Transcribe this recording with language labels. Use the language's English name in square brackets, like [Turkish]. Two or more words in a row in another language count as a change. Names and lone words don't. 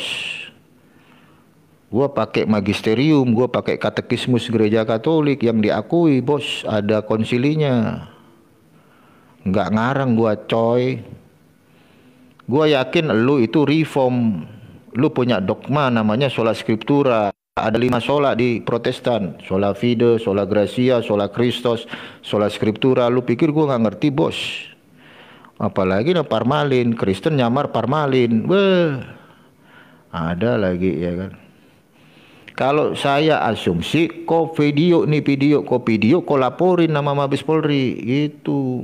[Indonesian] Gua pakai magisterium, gua pakai katekismus gereja Katolik yang diakui bos, ada konsilinya. Nggak ngarang gua coy. Gua yakin lu itu reform, lu punya dogma namanya [Latin] sola scriptura. [Indonesian] Ada 5 sola di Protestan, [Latin] sola fide, sola gratia, sola Christos, sola scriptura. [Indonesian] Lu pikir gua nggak ngerti bos? Apalagi parmalin, Kristen nyamar parmalin. Ada lagi ya kan. Kalau saya asumsi, kok video, kok laporin nama Mabes Polri, gitu.